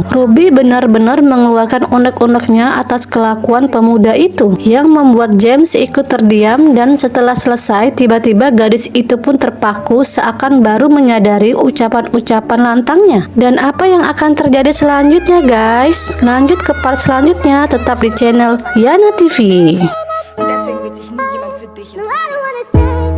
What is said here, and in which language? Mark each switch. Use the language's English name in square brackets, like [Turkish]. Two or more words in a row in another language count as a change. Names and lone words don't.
[Indonesian] Ruby benar-benar mengeluarkan unek-uneknya marahnya atas kelakuan pemuda itu yang membuat James ikut terdiam, dan setelah selesai tiba-tiba gadis itu pun terpaku seakan baru menyadari ucapan-ucapan lantangnya. Dan apa yang akan terjadi selanjutnya guys? Lanjut ke part selanjutnya, tetap di channel Yana TV. [German] Deswegen wird sich nie jemand für dich interessieren.